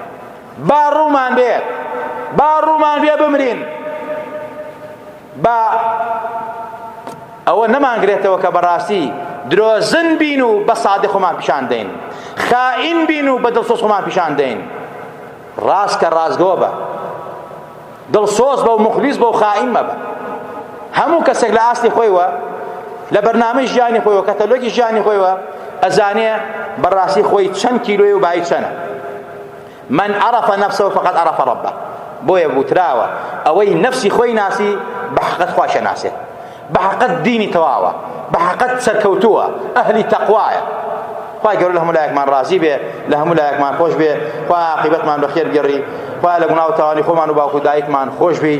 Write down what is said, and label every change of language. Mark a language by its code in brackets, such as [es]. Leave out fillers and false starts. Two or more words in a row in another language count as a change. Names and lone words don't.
[ckb] با ڕوومان بێت، با ڕوومان بێ بمرین، با ئەوە نەمانگرێتەوە کە بەڕاستی درۆزن بین و بە سادق خۆمان پیشان دەین، خائین بین و بە دڵسۆز خۆمان پیشان دەین. ڕاست کە ڕازگۆ بە، دڵسۆز بە و مخلیص بە و خائین مەبە. هەموو کەسێک لە ئاستی خۆیوە لە بەرنامەی ژیانی خۆیوە کەتەلۆگی ژیانی خۆیوە ئەزانێ بەڕاستی خۆی چەند کیلۆی و بای چەنە. [ar] من عرف نفسه فقد عرف ربه. [ckb] بۆیە بوتراوە ئەوەی نەفسی خۆی ناسی بە حەقەت خوا شەناسێت، بە حەقەت دینی تەواوە، بە حەقەت سەرکەوتووە، ئەهلی تەقوایە. خوای گەورە لە هەموو لایەکمان ڕازی بێ، لە هەموو لایەکمان خۆش بێ، خوای عاقبەتمان بەخێر بگەڕی، خوای لە گوناه و تاوانی خۆمان و باوکو و دایکمان خۆش بی.